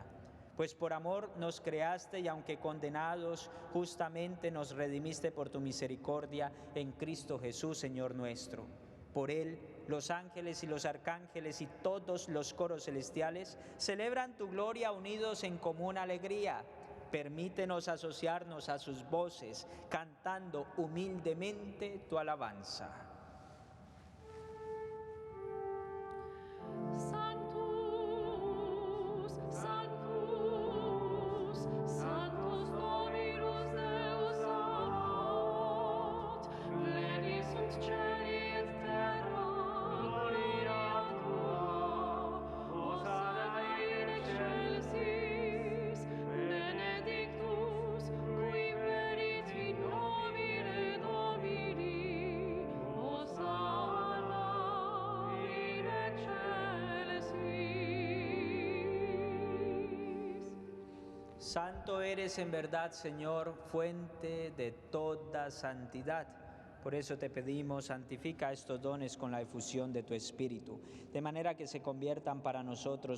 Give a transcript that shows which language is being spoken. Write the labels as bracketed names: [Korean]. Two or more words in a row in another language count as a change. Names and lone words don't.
[Spanish] Pues por amor nos creaste y aunque condenados, justamente nos redimiste por tu misericordia en Cristo Jesús, Señor nuestro. Por Él, los ángeles y los arcángeles y todos los coros celestiales celebran tu gloria unidos en común alegría. Permítenos asociarnos a sus voces, cantando humildemente tu alabanza. [Latin] Sanctus, Sanctus, Sanctus Dominus Deus Sabaoth, pleni sunt caeli et terra, gloria tua. Hosanna in excelsis, benedictus, qui venit in nomine Domini. Hosanna in excelsis. [Spanish] Santo eres en verdad, Señor, fuente de toda santidad. Por eso te pedimos, santifica estos dones con la efusión de tu Espíritu, de manera que se conviertan para nosotros